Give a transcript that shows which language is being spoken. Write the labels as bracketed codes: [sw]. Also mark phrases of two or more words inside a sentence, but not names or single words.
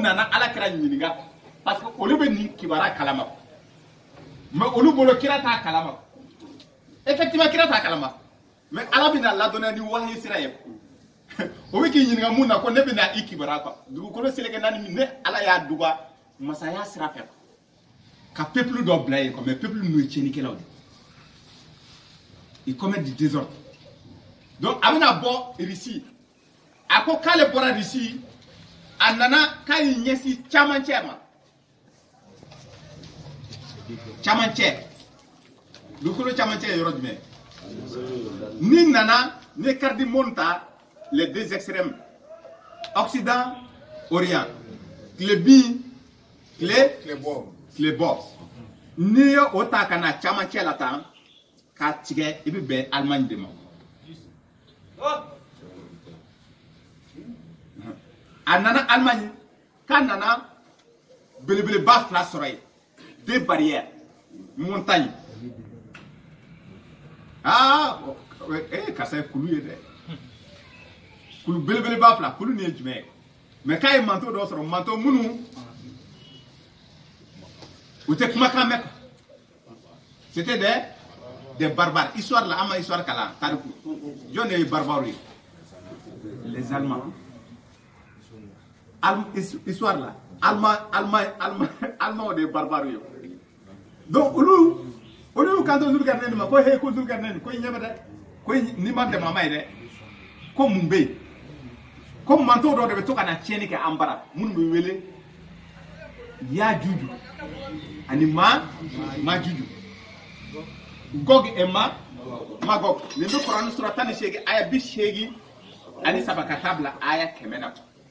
[bm] nana ala kira ɲininka [fr] parce que [bm] olu bɛ nin kibaruya kalama mais olu bolo kira t'a kalama effectivement kira t'a kalama mais ala bɛna ladɔnniya ni wahayi sira ye o bɛ k'i ɲininka mun na ko ne bɛna i kibaruya quoi dugukolo seleke naani min ne ala y'a duba masaya sira fɛ ka peuple dɔ bila yen mais peuple ninnu ye tiɲɛnikɛlaw de [fr] ils commettent du désordre [bm] donc a bɛna bɔ Russie a ko k'ale bɔra Russie a nana k'a y'i ɲɛsin camancɛ ma camancɛ dugukolo camancɛ ye yɔrɔ jumɛn ni nana ne [fr] carte du monde [bm] ta [fr] les deux extrêmes Occident Orient [bm] tile bin tile bɔ n'i ye o ta ka na camancɛ la tan k'a tigɛ i bɛ bɛn Allemagne de ma a nana Allemagne k'a nana belebeleba fila sɔrɔ yen [fr] deux barrières montagne [bm] karisa ye kulu ye dɛ kulu belebeleba fila kulu nin ye jumɛn ye mais k'a ye manteau dɔ sɔrɔ manteau minnu u tɛ kumakan mɛn [fr] c'était des barbares [bm] histoire la an ma histoire kalan tariku jɔn de ye barbares ye [fr] les Allemands [bm] histoire la Allemand de ye barbares ye donc olu y'u kanto Zulkarnaani ma ko he ko Zulkarnaani ko i ɲɛ bɛ dɛ ko n'i ma dɛmɛ a ma ye dɛ ko mun bɛ yen ko manteau dɔ de bɛ to ka na tiɲɛni kɛ an bara minnu bɛ wele Yajuju ani Majuju Gog et Magog nin bɛ Kurani sura 18 aya 80 ani 3 ka taa bila aya 100 na